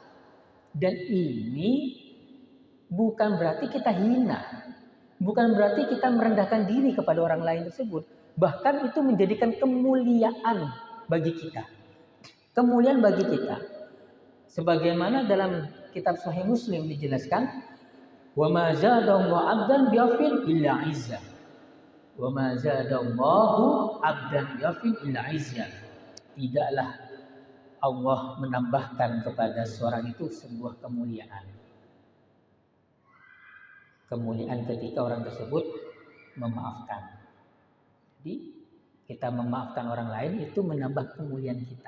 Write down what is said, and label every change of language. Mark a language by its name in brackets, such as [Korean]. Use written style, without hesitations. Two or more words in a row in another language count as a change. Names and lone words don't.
[Indonesian] Dan ini bukan berarti kita hina. Bukan berarti kita merendahkan diri kepada orang lain tersebut. Bahkan itu menjadikan kemuliaan bagi kita. Kemuliaan bagi kita. Sebagaimana dalam kitab Sahih Muslim dijelaskan, [Arabic] "وما زاد الله عبدا بعفو إلا عزا. وما زاد الله عبدا بعفو إلا عزا." [Indonesian] Tidaklah Allah menambahkan kepada seorang itu sebuah kemuliaan. Kemuliaan ketika orang tersebut memaafkan. Jadi kita memaafkan orang lain itu menambah kemuliaan kita.